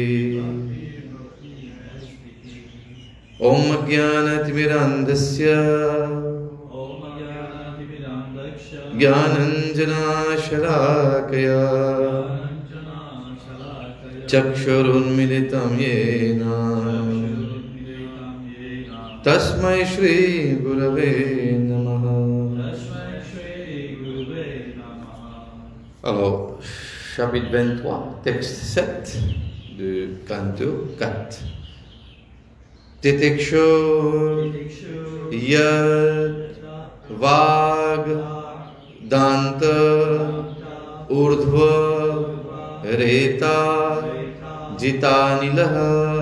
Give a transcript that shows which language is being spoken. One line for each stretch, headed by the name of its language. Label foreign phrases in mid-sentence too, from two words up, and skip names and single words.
Sanskrit: Om Jnanatimirandasya Jnananjana Shalakaya Chakshurunmilitam Yena Tasmai Shri Gurave Namaha.
French: Alors, chapitre 23, texte 7 de canto 4.
Sanskrit: Titikshur Yad Vag Danta Urdhva Reta Jitanilaha